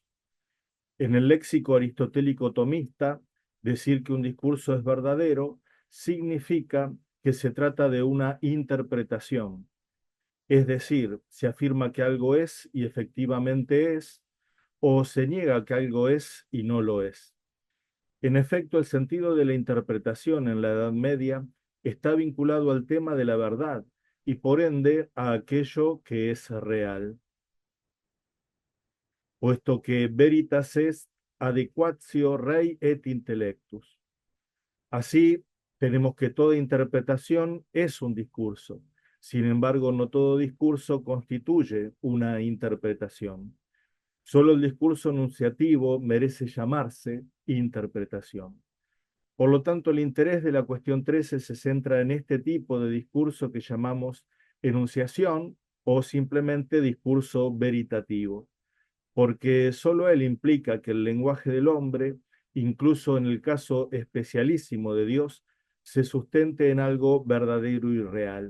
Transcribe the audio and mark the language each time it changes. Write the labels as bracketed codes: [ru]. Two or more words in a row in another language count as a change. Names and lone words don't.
[es] En el léxico aristotélico tomista, decir que un discurso es verdadero significa que se trata de una interpretación, es decir, se afirma que algo es y efectivamente es, o se niega que algo es y no lo es. En efecto, el sentido de la interpretación en la Edad Media está vinculado al tema de la verdad y por ende a aquello que es real, puesto que [la] veritas est adequatio rei et intellectus. [es] Así, tenemos que toda interpretación es un discurso. Sin embargo, no todo discurso constituye una interpretación. Solo el discurso enunciativo merece llamarse interpretación. Por lo tanto, el interés de la cuestión 13 se centra en este tipo de discurso que llamamos enunciación o simplemente discurso veritativo, porque solo él implica que el lenguaje del hombre, incluso en el caso especialísimo de Dios, se sustente en algo verdadero y real.